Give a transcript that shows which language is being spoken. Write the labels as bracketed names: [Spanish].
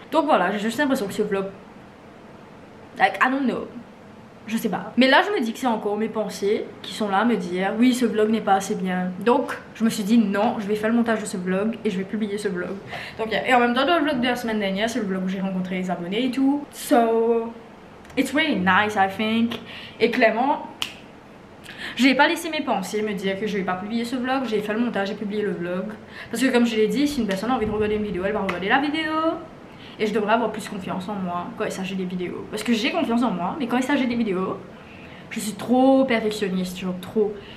[French] Donc voilà, j'ai juste l'impression que ce vlog, [English] I don't know. [French] Je sais pas. Mais là, je me dis que c'est encore mes pensées qui sont là à me dire oui, ce vlog n'est pas assez bien. Donc, je me suis dit non, je vais faire le montage de ce vlog et je vais publier ce vlog. Donc, et en même temps, dans le vlog de la semaine dernière, c'est le vlog où j'ai rencontré les abonnés et tout. [English] So, it's really nice, I think. [French] Et clairement, j'ai pas laissé mes pensées me dire que je vais pas publier ce vlog. J'ai fait le montage et publié le vlog. Parce que, comme je l'ai dit, si une personne a envie de regarder une vidéo, elle va regarder la vidéo. Et je devrais avoir plus confiance en moi quand il s'agit des vidéos. Parce que j'ai confiance en moi, mais quand il s'agit des vidéos, je suis trop perfectionniste, genre trop.